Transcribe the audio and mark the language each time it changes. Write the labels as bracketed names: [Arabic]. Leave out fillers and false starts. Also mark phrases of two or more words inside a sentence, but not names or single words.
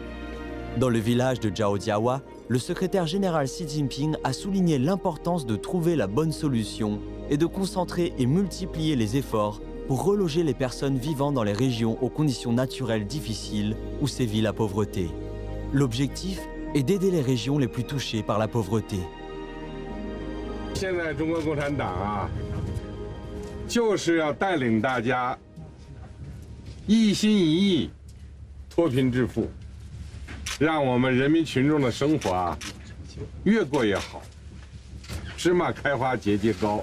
[French] Dans le village de Zhaodiawa, le secrétaire général Xi Jinping a souligné l'importance de trouver la bonne solution et de concentrer et multiplier les efforts pour reloger les personnes vivant dans les régions aux conditions naturelles difficiles où sévit la pauvreté. L'objectif est d'aider les régions les plus touchées par la pauvreté. [Chinese] 现在中国共产党啊，就是要带领大家一心一意脱贫致富。让我们人民群众的生活啊，越过越好，芝麻开花节节高。